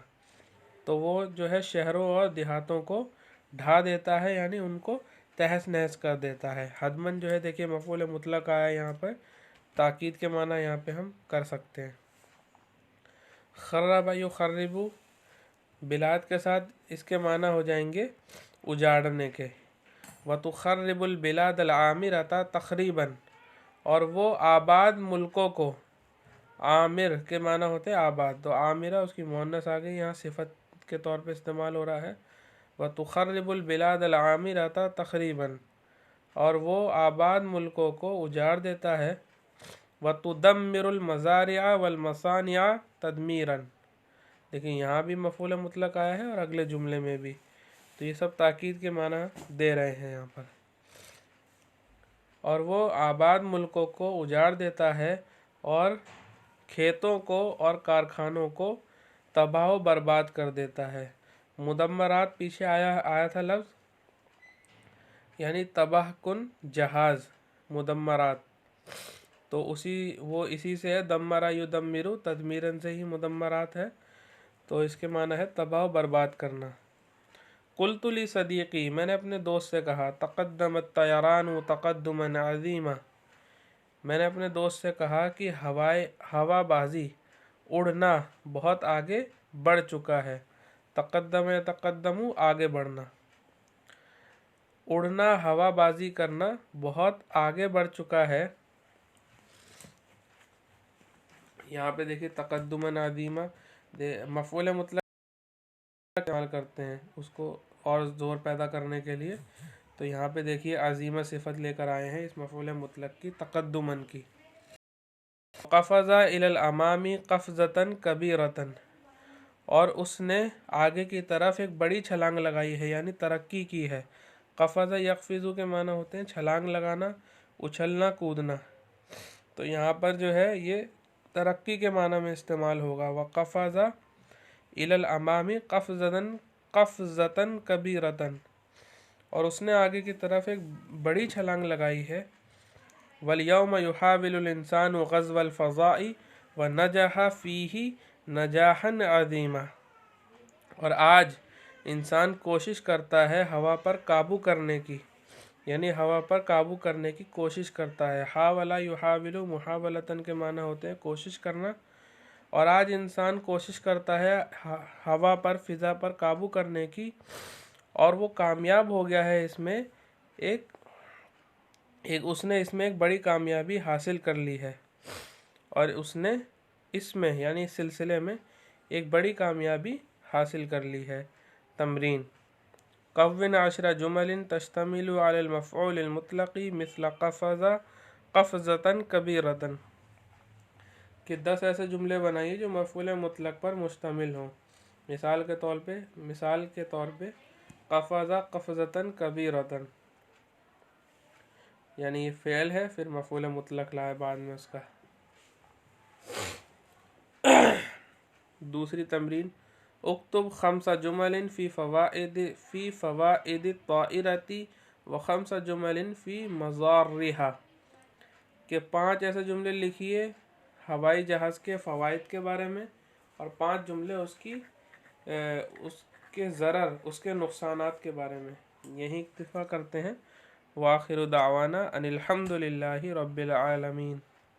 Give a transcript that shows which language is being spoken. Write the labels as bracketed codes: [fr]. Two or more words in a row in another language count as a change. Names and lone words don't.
[ur] تو وہ جو ہے شہروں اور دیہاتوں کو ڈھا دیتا ہے، یعنی ان کو تہس نہس کر دیتا ہے. ہدماً جو ہے دیکھیے مفعول مطلق آیا یہاں پر، تاکید کے معنی یہاں پہ ہم کر سکتے ہیں. [ar] خرّب يخرّب [ur] بلاد کے ساتھ اس کے معنی ہو جائیں گے اجاڑنے کے. [ar] وتخرّب البلاد العامرة تخريبًا, [ur] اور وہ آباد ملکوں کو، عامر کے معنی ہوتے ہیں آباد، تو عامرہ اس کی مؤنث آ گئی، یہاں صفت کے طور پہ استعمال ہو رہا ہے. [ar] وتخرّب البلاد العامرة تخريبًا, [ur] اور وہ آباد ملکوں کو اجاڑ دیتا ہے. [ar] وتدمّر المزارع والمصانع تدميرًا, [ur] دیکھیے یہاں بھی مفعول مطلق آیا ہے اور اگلے جملے میں بھی، تو یہ سب تاکید کے معنی دے رہے ہیں یہاں پر. اور وہ آباد ملکوں کو اجاڑ دیتا ہے اور کھیتوں کو اور کارخانوں کو تباہ و برباد کر دیتا ہے. مدمرات پیچھے آیا تھا لفظ، یعنی تباہ کن جہاز، مدمرات، تو اسی سے ہے. [ar] دمّر يدمّر تدميرًا [ur] سے ہی مدمرات ہے، تو اس کے معنی ہے تباہ برباد کرنا. [ar] قلت لصديقي, [ur] میں نے اپنے دوست سے کہا, [ar] تقدّم الطيران تقدّمًا عظيمًا, [ur] میں نے اپنے دوست سے کہا کہ ہوابازی، اڑنا بہت آگے بڑھ چکا ہے. تقدم یا تقدّمُ آگے بڑھنا، اڑنا ہوابازی کرنا بہت آگے بڑھ چکا ہے. یہاں پہ دیکھیے [ar] تقدّمًا عظيمًا [ur] مفعول مطلق استعمال کرتے ہیں اس کو اور زور پیدا کرنے کے لیے، تو یہاں پہ دیکھیے عظیمہ صفت لے کر آئے ہیں اس مفعول مطلق کی، تقدما کی. [ar] قفز إلى الأمام قفزةً كبيرةً, [ur] اور اس نے آگے کی طرف ایک بڑی چھلانگ لگائی ہے، یعنی ترقی کی ہے. [ar] قفز يقفز [ur] کے معنی ہوتے ہیں چھلانگ لگانا، اچھلنا، کودنا، تو یہاں پر جو ہے یہ ترقی کے معنی میں استعمال ہوگا. [ar] وقفز إلى الأمام قفزةً كبيرةً, [ur] اور اس نے آگے کی طرف ایک بڑی چھلانگ لگائی ہے. [ar] واليوم يحاول الإنسان غزو الفضاء ونجح فيه نجاحًا عظيمًا, [ur] اور آج انسان کوشش کرتا ہے ہوا پر قابو کرنے کی، یعنی ہوا پر قابو کرنے کی کوشش کرتا ہے. [ar] حاول يحاول محاولةً [ur] کے معنی ہوتے ہیں کوشش کرنا، اور آج انسان کوشش کرتا ہے ہوا پر، فضا پر قابو کرنے کی، اور وہ کامیاب ہو گیا ہے اس میں. اس نے اس میں ایک بڑی کامیابی حاصل کر لی ہے، اور اس نے اس میں یعنی اس سلسلے میں ایک بڑی کامیابی حاصل کر لی ہے. [ar] تمرين كوّن عشر جملٍ تشتمل على المفعول المطلق مثل قفز قفزةً كبيرةً, [ur] کہ 10 ایسے جملے بنائیے جو مفعول مطلق پر مشتمل ہوں. مثال کے طور پہ [ar] قفز قفزةً كبيرةً, [ur] یعنی یہ فعل ہے، پھر مفعول مطلق لائے بعد میں اس کا. دوسری تمرین, [ar] اكتب خمس جملٍ في فوائد الطائرة وخمس جملٍ في مضارّها, [ur] کہ 5 ایسے جملے لکھیے ہوائی جہاز کے فوائد کے بارے میں، اور 5 جملے اس کے ضرر، اس کے نقصانات کے بارے میں. یہی اکتفا کرتے ہیں. [ar] وآخر دعوانا أن الحمد لله رب العالمين.